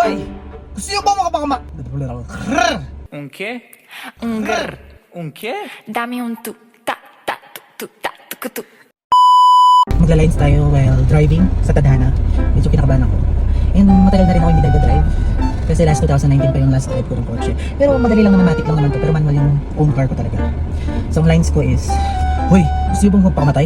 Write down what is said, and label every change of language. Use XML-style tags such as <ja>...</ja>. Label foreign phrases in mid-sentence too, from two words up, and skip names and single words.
<tl>Hoy! Gusto niyo ba makapakama...</tl> <es>Un qué? Un grr. Un qué? Dame un tu ta ta tu ta tu tu.</es> <tl>Magla-lines tayo</tl> <en>while driving</en> <tl>sa Tadhana. Medyo kinakabahan ako. And matagal na rin ako hindi nag-drive. Kasi last 2019 pa yung</tl> <en>last drive</en> <tl>ko ng kotse. Pero madali lang naman, matik lang naman to. Pero manual yung</tl> <en>own car</en> <tl>ko talaga. So ang lines ko is, hoy, gusto niyo bang magpakamatay?</tl>